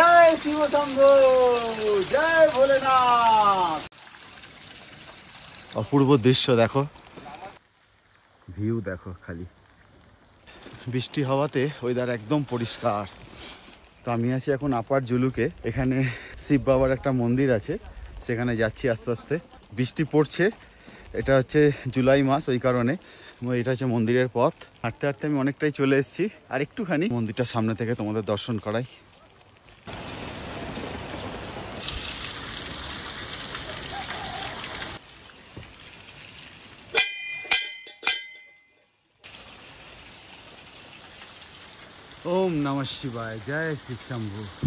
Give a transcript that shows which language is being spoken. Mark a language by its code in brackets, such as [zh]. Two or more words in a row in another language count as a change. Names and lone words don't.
[hi] जय शिव शंभो, जय भोलेनाथ। [bn] অপূর্ব দৃশ্য দেখো, ভিউ দেখো খালি। বৃষ্টি হওয়াতে ওয়েদার একদম পরিষ্কার। তো আমি আছি এখন আপার জুলুকে। এখানে শিব বাবার একটা মন্দির আছে, সেখানে যাচ্ছি আস্তে আস্তে। বৃষ্টি পড়ছে, এটা হচ্ছে জুলাই মাস, ওই কারণে। এটা হচ্ছে মন্দিরের পথ। হাঁটতে হাঁটতে আমি অনেকটাই চলে এসেছি, আর একটুখানি মন্দিরটা সামনে থেকে তোমাদের দর্শন করাই। [sa] ओम नमः शिवाय, [hi] जय शिव शंभु।